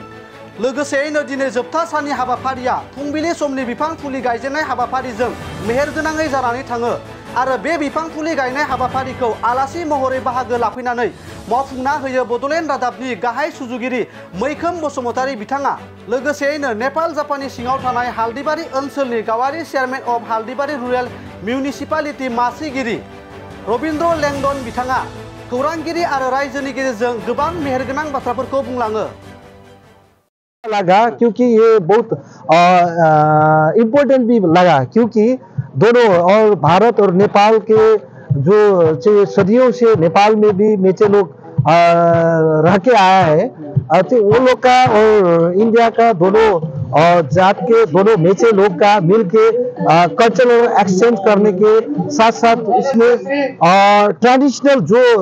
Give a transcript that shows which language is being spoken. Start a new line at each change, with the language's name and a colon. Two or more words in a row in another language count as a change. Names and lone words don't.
Bodo: लोगोसेयैनो दिनै जोबथा साननि हाबाफारिया फुंबिलि समनि बिफां फुलि गायजेननाय हाबाफारिजों मेहेरगोनाङै जानानै थाङो आरो बे बिफां फुलि गायनाय हाबाफारिखौ आलासि महरै बाहागो लाफैनानै मावफुंना होयो बड'लेण्ड रादाबनि गाहाय सुजुगिरि मैखोम बसुमतारी बिथाङा। लोगोसेयैनो नेपाल जापाननि सिङाव थानाय हालदिबारि ओनसोलनि गावारि
English: Chairman of Haldibari Rural Municipality
Bodo: मासिगिरि रबिन्द्र लेंडन बिथाङा खौरांगिरि आरो रायजोनि गेजेरजों गोबां मेहेरगोनां बाथ्राफोरखौ बुंलाङो।
Hindi: लगा क्योंकि ये बहुत इम्पोर्टेंट भी लगा क्योंकि दोनों और भारत और नेपाल के जो सदियों से नेपाल में भी मेचे लोग रह के आया है तो वो लोग का और इंडिया का दोनों जात के दोनों मेचे लोग का मिलके
English: cultural exchange
Hindi: करने के साथ साथ इसमें ट्रेडिशनल जो